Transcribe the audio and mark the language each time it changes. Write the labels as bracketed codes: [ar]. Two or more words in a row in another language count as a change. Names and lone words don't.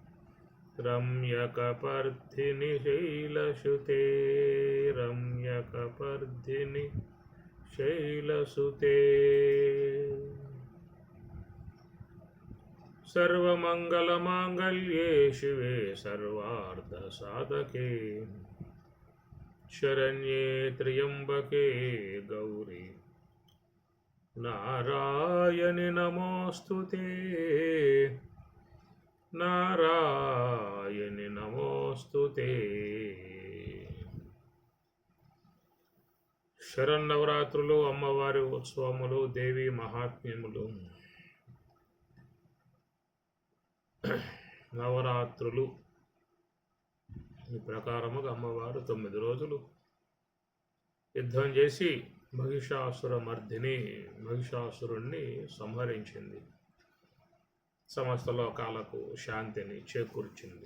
[sa] रम्यकपर्दिनि शैलसुते रम्यकपर्दिनि शैलसुते सर्वमङ्गलमाङ्गल्ये शिवे सर्वार्धसाधके शरण्ये त्र्यम्बके गौरी नारायणि नमोऽस्तुते नारायणि नमोऽस्तुते [te] శరన్నవరాత్రులు అమ్మవారి ఉత్సవములు దేవి మహాత్మ్యములు నవరాత్రులు ఈ ప్రకారముగా అమ్మవారు 9 రోజులు యుద్ధం చేసి మహిషాసురుణ్ణి సంహరించింది, సమస్త లోకాలకు శాంతిని చేకూర్చింది.